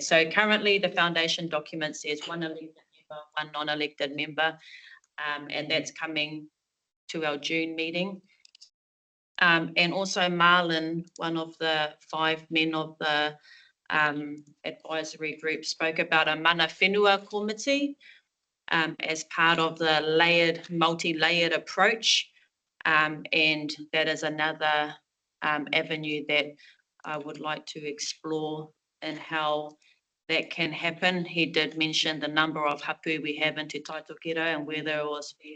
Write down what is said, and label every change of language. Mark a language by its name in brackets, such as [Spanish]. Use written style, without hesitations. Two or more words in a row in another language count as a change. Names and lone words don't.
[English] So currently the foundation document says one elected member, one non-elected member, and that's coming to our June meeting. And also Marlon, one of the 5 men of the advisory group, spoke about a [Māori] mana whenua [English] committee as part of the multi-layered approach. And that is another avenue that I would like to explore and how that can happen. He did mention the number of hapu we have in Te Taitokera and whether it was fair.